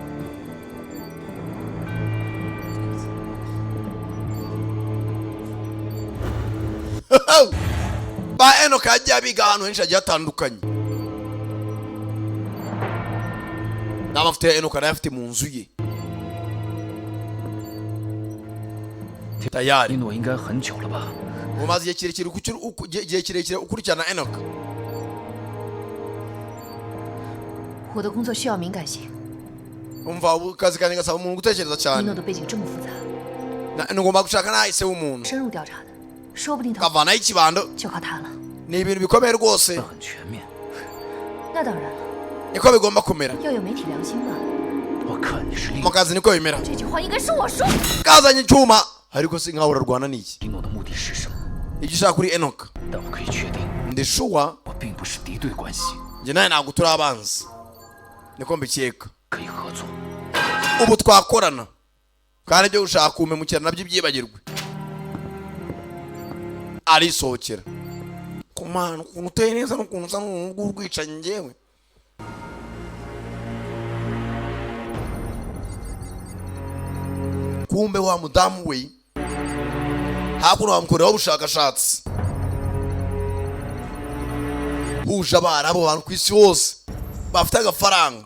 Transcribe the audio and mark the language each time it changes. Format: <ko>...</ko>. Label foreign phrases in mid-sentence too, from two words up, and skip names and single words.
<rw>ba Enoka yagiye abiga ahantu henshi hagiye hatandukanye. n'amavuta ya Enoch arayafite mu nzu ye. Tayari</rw> <zh>我应该很久了吧？</zh> <rw>umaze igihe kirekire ukurikirana Enoch.</rw> <zh>我的工作需要敏感性。</zh> <rw>umva akazi kanjye gasaba umuntu gutekereza cyane.</rw> <zh>一诺的背景这么复杂，</zh> <rw>ngomba gushaka nahise w'umuntu</rw> <zh>深入调查的，说不定他</zh> <rw>kavanaho ikibando</rw> <zh>就靠他了。</zh> <rw>ni ibintu bikomeye rwose.</rw> <zh>很全面。那当然了，</zh> <rw>niko bigomba kumera.</rw> <zh>要有媒体良心嘛。我看你是另</zh> <rw>mu kazi niko bimera.</rw> <zh>这句话应该是我说。</zh> <rw>kazanye icyuma ariko si nkaho urarwana n'iki.</rw> <zh>一诺的目的是什么？</zh> <rw>icyo ushaka kuri Enoch</rw> <zh>但我可以确定，</zh> <rw>ndi sure</rw> <zh>我并不是敌对关系，</zh> <rw>njye nawe ntabwo turi abanzi. niko mbikeka.</rw> <zh>可以合作。</zh> <rw>ubu twakorana kandi ibyo gushaka kumemukira nabyo ibyibagirwe. arisohokera. kumana ukuntu uteye neza n'ukuntu usa n'urwicanyi njyewe. kumbe wa mudamu we hakuno bamukoreraho ubushakashatsi buje abo bantu ku isi hose bafite agafaranga.</rw>